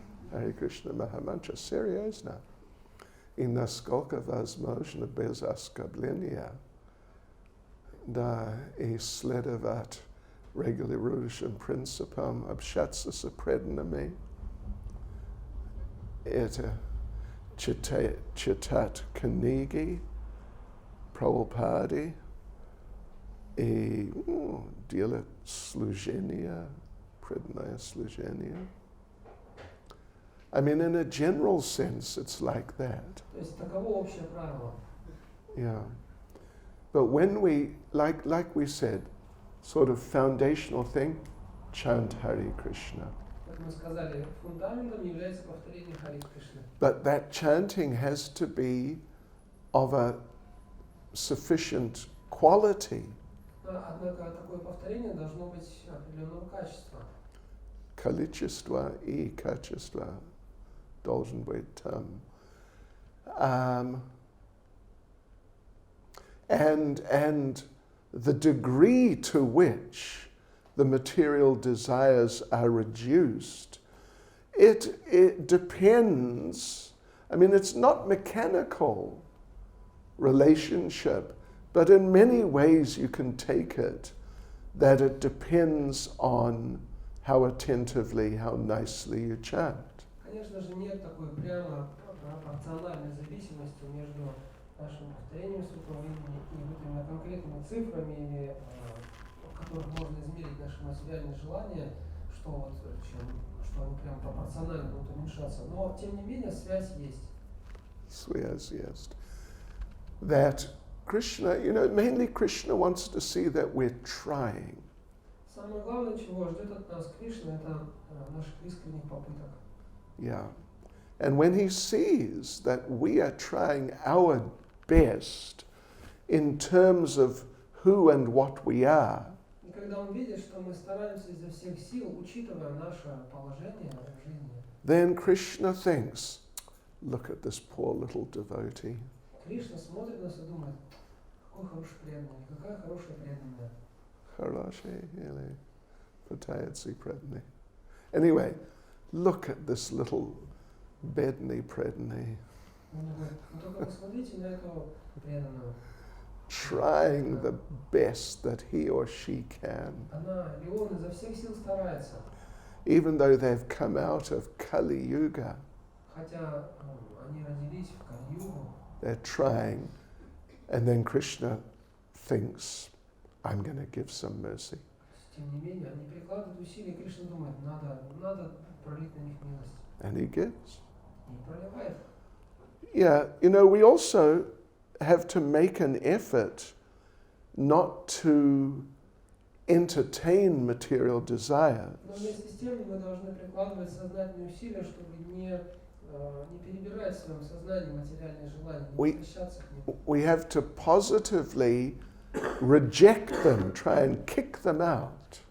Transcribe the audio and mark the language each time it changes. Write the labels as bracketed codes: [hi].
[ru] Харе Кришна Махамантра, серьезно. И насколько возможно без оскорбления, да, и следовать регулирующим принципам, общаться с преданными, это читать книги Прабхупады и делать служение, преданное служение. [en] I mean, in a general sense, it's like that. [ru] То есть таково общее правило. [en] Yeah. But when we, like we said, sort of foundational thing, chant Hare Krishna. [ru] Как мы сказали, фундаментом является повторение Хари Кришны. [en] But that chanting has to be of a sufficient quality. [ru] Однако такое повторение должно быть определенного качества. Количество и качество должен быть там. [en] And the degree to which the material desires are reduced, it depends. I mean, it's not mechanical relationship, but in many ways you can take it that it depends on how attentively, how nicely you chant. [ru] Конечно же, нет такой прямо пропорциональной зависимости между нашим повторением святого имени и вот именно конкретными цифрами, или, в которых можно измерить наши материальные желания, что они прям пропорционально будут уменьшаться. Но, тем не менее, связь есть. [en] Yes. That Krishna, mainly Krishna wants to see that we're trying. [ru] Самое главное, чего ждет от нас Кришна, это наших искренних попыток. [en] Yeah. And when he sees that we are trying our best in terms of who and what we are, [ru] И когда он видит, что мы стараемся изо всех сил, учитывая наше положение в жизни, [en] then Krishna thinks, look at this poor little devotee. [ru] Кришна смотрит на нас и думает, какой хороший преданный, какая хорошая преданная. Хороший или пытается преданный. [en] Anyway, look at this little [ru] бедный преданный. Он говорит, только посмотрите на этого преданного. [en] Trying the best that he or she can. [ru] Она или он изо всех сил старается. [en] Even though they've come out of Kali Yuga, [ru] Хотя они родились в Кали-югу, [en] they're trying. And then Krishna thinks, I'm going to give some mercy. [ru] тем не менее, они прикладывают усилия, и Кришна думает, надо пролить на них милость. [en] And he gives. [ru] И проливает. [en] Yeah, we also have to make an effort not to entertain material desires. [ru] Но вместе с тем мы должны прикладывать сознательные усилия, чтобы не перебирать в своем сознании материальные желания, не возвращаться к ним. [en] We have to positively reject them, try and kick them out.